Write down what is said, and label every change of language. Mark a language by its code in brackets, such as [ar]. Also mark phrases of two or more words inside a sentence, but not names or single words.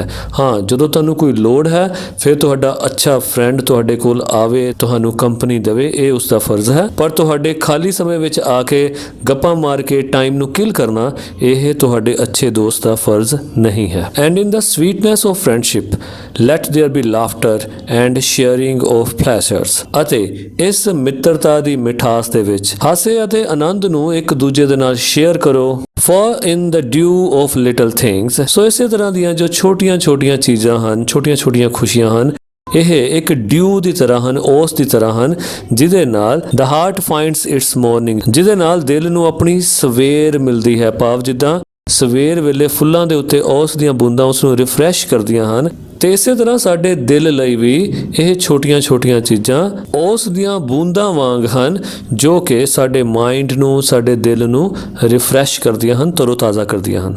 [pa] ਹਾਂ, ਜਦੋਂ ਤੁਹਾਨੂੰ ਕੋਈ ਲੋੜ ਹੈ ਫਿਰ ਤੁਹਾਡਾ ਅੱਛਾ ਫਰੈਂਡ ਤੁਹਾਡੇ ਕੋਲ ਆਵੇ, ਤੁਹਾਨੂੰ ਕੰਪਨੀ ਦੇਵੇ, ਇਹ ਉਸ ਦਾ ਫਰਜ਼ ਹੈ, ਪਰ ਤੁਹਾਡੇ ਖਾਲੀ ਸਮੇਂ ਵਿੱਚ ਆ ਕੇ ਗੱਪਾਂ ਮਾਰ ਕੇ ਟਾਈਮ ਨੂੰ ਕਿਲ ਕਰਨਾ, ਇਹ ਤੁਹਾਡੇ ਅੱਛੇ ਦੋਸਤ ਦਾ ਫਰਜ਼ ਨਹੀਂ ਹੈ। [en] And in the sweetness of friendship let there be laughter and sharing of pleasures, [pa] ਅਤੇ ਇਸ ਮਿੱਤਰਤਾ ਦੀ ਮਿਠਾਸ ਦੇ ਵਿੱਚ ਹਾਸੇ ਅਤੇ ਆਨੰਦ ਨੂੰ ਇੱਕ ਦੂਜੇ ਦੇ ਨਾਲ ਸ਼ੇਅਰ ਕਰੋ। [en] For in the dew of little things, [pa] ਸੋ ਇਸੇ ਤਰ੍ਹਾਂ ਦੀਆਂ ਜੋ ਛੋਟੀਆਂ-ਛੋਟੀਆਂ ਚੀਜ਼ਾਂ ਹਨ, ਛੋਟੀਆਂ-ਛੋਟੀਆਂ ਖੁਸ਼ੀਆਂ ਹਨ, ਇਹ ਇੱਕ ਡਿਊ ਦੀ ਤਰ੍ਹਾਂ ਹਨ, ਓਸ ਦੀ ਤਰ੍ਹਾਂ ਹਨ, ਜਿਹਦੇ ਨਾਲ [en] the heart finds its morning, [pa] ਜਿਹਦੇ ਨਾਲ ਦਿਲ ਨੂੰ ਆਪਣੀ ਸਵੇਰ ਮਿਲਦੀ ਹੈ, ਭਾਵ ਜਿੱਦਾਂ ਸਵੇਰ ਵੇਲੇ ਫੁੱਲਾਂ ਦੇ ਉੱਤੇ ਓਸ ਦੀਆਂ ਬੂੰਦਾਂ ਉਸ ਨੂੰ ਰਿਫਰੈਸ਼ ਕਰਦੀਆਂ ਹਨ, ਤੇ ਇਸੇ ਤਰ੍ਹਾਂ ਸਾਡੇ ਦਿਲ ਲਈ ਵੀ ਇਹ ਛੋਟੀਆਂ-ਛੋਟੀਆਂ ਚੀਜ਼ਾਂ ਉਸ ਦੀਆਂ ਬੂੰਦਾਂ ਵਾਂਗ ਹਨ, ਜੋ ਕਿ ਸਾਡੇ ਮਾਈਂਡ ਨੂੰ, ਸਾਡੇ ਦਿਲ ਨੂੰ ਰਿਫਰੈਸ਼ ਕਰਦੀਆਂ ਹਨ, ਤਰੋਤਾਜ਼ਾ ਕਰਦੀਆਂ ਹਨ।